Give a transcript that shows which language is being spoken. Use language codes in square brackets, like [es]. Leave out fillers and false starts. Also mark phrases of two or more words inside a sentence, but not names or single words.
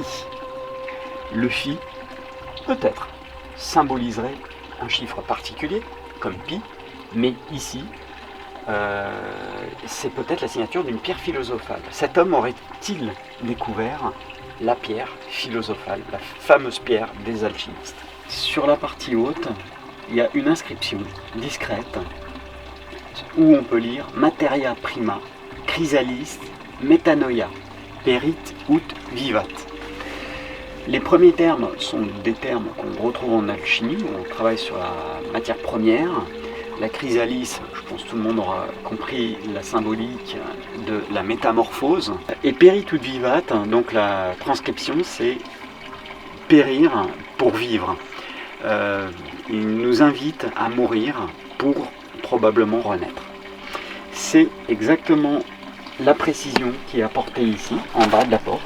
[fr] Le phi, peut-être, symboliserait un chiffre particulier, comme pi, mais ici, c'est peut-être la signature d'une pierre philosophale. Cet homme aurait-il découvert la pierre philosophale, la fameuse pierre des alchimistes? Sur la partie haute, il y a une inscription discrète où on peut lire [la] Materia prima, chrysalis, metanoia, perit ut vivat. [fr] Les premiers termes sont des termes qu'on retrouve en alchimie, où on travaille sur la matière première. La chrysalis, je pense que tout le monde aura compris la symbolique de la métamorphose. [la] Et perit ut vivat, [fr] donc la transcription, c'est périr pour vivre. Il nous invite à mourir pour probablement renaître. C'est exactement la précision qui est apportée ici, en bas de la porte.